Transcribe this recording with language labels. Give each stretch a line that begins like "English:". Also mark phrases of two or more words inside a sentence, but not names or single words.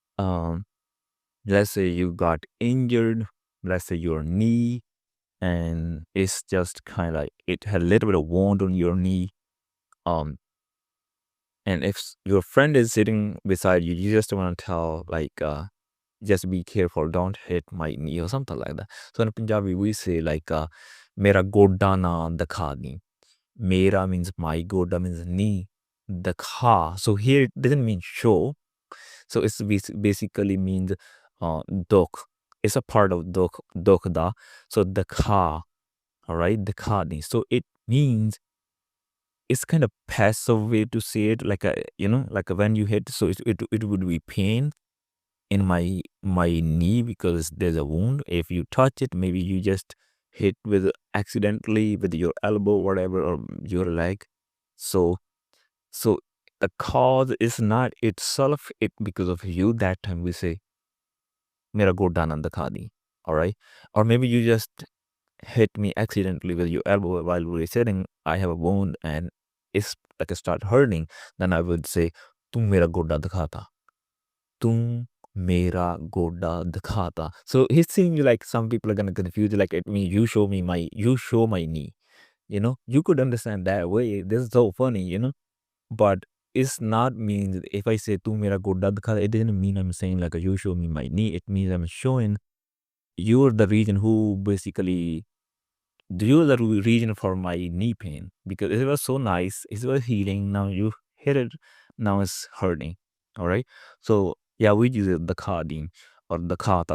English: let's say you got injured let's say your knee and it's just kind of like it had a little bit of wound on your knee um and if your friend is sitting beside you you just want to tell like just be careful don't hit my knee or something like that so in Punjabi we say like
Punjabi: ਮੇਰਾ ਗੋਡਾ ਨਾ ਦੁਖਾ ਦੀ
English: mera means my goda means knee dakha so here it doesn't mean show so it's basically means dukh it's a part of
Punjabi: ਦੁਖ ਦਾ
English: so dakha all right
Punjabi: ਦੁਖਾ ਦੀ
English: so it means it's kind of passive way to say it like a you know like when you hit so it would be pain in my knee because there's a wound if you touch it maybe you just hit with accidentally with your elbow whatever or your leg so so the cause is not itself it because of you that time we say
Punjabi: ਮੇਰਾ ਗੋਡਾ ਨਾ ਦੁਖਾ ਦੀ
English: all right or maybe you just hit me accidentally with your elbow while we were sitting, I have a wound and it's like it start hurting, then I would say,
Punjabi: "ਤੂੰ ਮੇਰਾ ਗੋਡਾ ਦੁਖਾਤਾ." ਤੂੰ ਮੇਰਾ ਗੋਡਾ ਦੁਖਾਤਾ.
English: So it seems like some people are gonna confuse it, like it means you show my knee. You know, you could understand that way. This is so funny, you know. But it's not means if I say
Punjabi: ਤੂੰ ਮੇਰਾ ਗੋਡਾ ਦੁਖਾਤਾ,
English: it didn't mean I'm saying like you show me my knee. It means I'm showing you're the reason who basically you're the reason for my knee pain because it was so nice. It was healing. Now you hit it. Now it's hurting. All right. So yeah, we use the khadim or the khata.